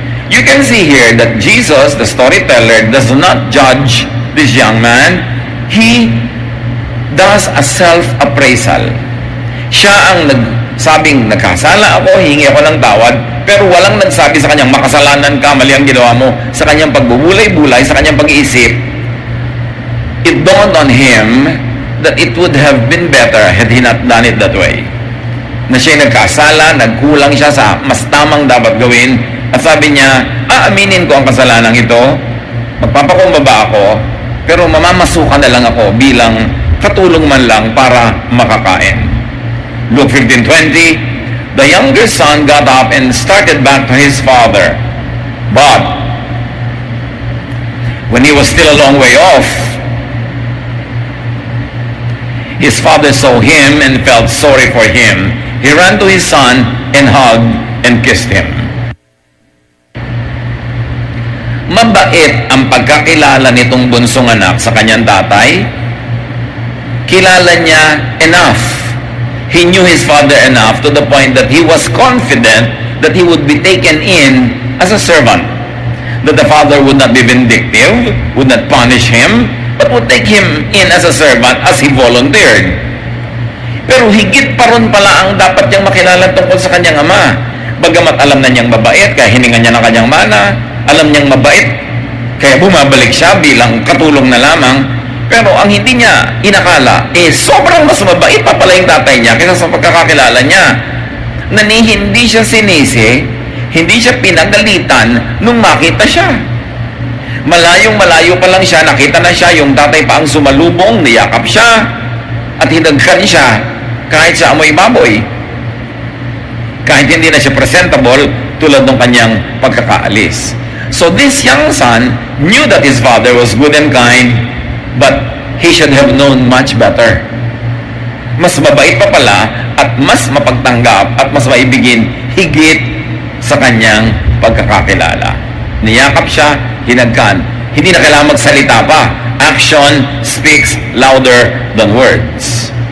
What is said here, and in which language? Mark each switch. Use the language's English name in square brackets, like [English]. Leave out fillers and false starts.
[English] You can see here that Jesus, the storyteller, does not judge this young man. He does a self-appraisal. [Filipino] Siya ang nagsabing, nagkasala ako, hingi ako ng tawad, pero walang nagsabi sa kanyang makasalanan ka, mali ang ginawa mo. Sa kanyang pagbubulay-bulay, sa kanyang pag-iisip, [English] it dawned on him that it would have been better had he not done it that way. [Filipino] Na siya nagkasala, nagkulang siya sa mas tamang dapat gawin, at sabi niya, aaminin ko ang kasalanan ito, magpapakumbaba ako, pero mamamasukan na lang ako bilang katulong man lang para makakain. [English] Luke 15:20, the younger son got up and started back to his father. But when he was still a long way off, his father saw him and felt sorry for him. He ran to his son and hugged and kissed him. [Filipino] Mabait ang pagkakilala nitong bunsong anak sa kanyang tatay. Kilala niya enough. [English] He knew his father enough to the point that he was confident that he would be taken in as a servant. That the father would not be vindictive, would not punish him, but would take him in as a servant as he volunteered. [Filipino] Pero higit pa ron pala ang dapat niyang makilala tungkol sa kanyang ama. Bagamat alam na niyang mabait, kaya hiningan niya ng kanyang mana, alam niyang mabait, kaya bumabalik siya bilang katulong na lamang. Pero ang hindi niya inakala, sobrang mas mabait pa pala yung tatay niya kaysa sa pagkakakilala niya. Na hindi siya sinisi, hindi siya pinagalitan nung makita siya. Malayong malayo pa lang siya, nakita na siya, yung tatay pa ang sumalubong, niyakap siya, at hinagkan siya kahit sa amoy baboy. Kahit hindi na siya presentable tulad ng kanyang pagkakaalis. [English] So this young son knew that his father was good and kind, but he should have known much better. [Filipino] Mas mabait pa pala at mas mapagtanggap at mas maibigin higit sa kanyang pagkakakilala. Niyakap siya, hinagkan. Hindi na kailangan magsalita pa. [English] Action speaks louder than words.